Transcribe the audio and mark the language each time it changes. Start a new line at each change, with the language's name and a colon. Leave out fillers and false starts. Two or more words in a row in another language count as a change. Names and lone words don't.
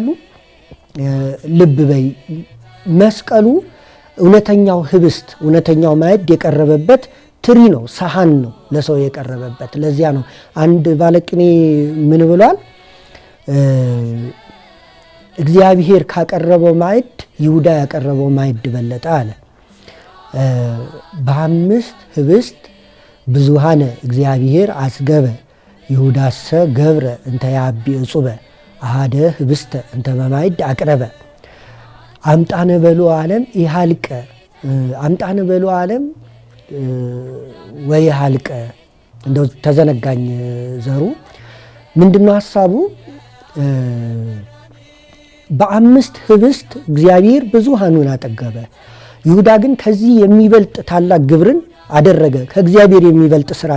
Amharic: ልብ በይ መስቀሉ እውነተኛው ህብስት እውነተኛው ማዕድ የቀረበበት ትሪ ነው፣ ሰሃን ነው ለሰው የቀረበበት። ለዚያ ነው አንድ ባለቅኔ ምን ብሏል? እግዚአብሔር ካቀረበው ማዕድ ይሁዳ ያቀረበው ማዕድ በለጠ አለ። በአምስት
Geez: ህብስት ብዙሃነ እግዚአብሔር አስገበ ይሁዳሰ ገብረ እንተ ያቢ እጹበ አሃደ ህብስተ እንተ በማዕድ አቅረበ አምጣነ በሎ ዓለም ይሃልቀ አምጣነ በሎ ዓለም ወይ ሃልቀ።
Amharic: እንደው ተዘነጋኝ ዘሩ ምንድነው ሐሳቡ? በአምስት ህብስት እግዚአብሔር ብዙሃኑን አጠገበ። ይሁዳ ግን ከዚህ የሚበልጥ ታላቅ ግብርን አደረገ። ከእግዚአብሔር የሚበልጥ ስራን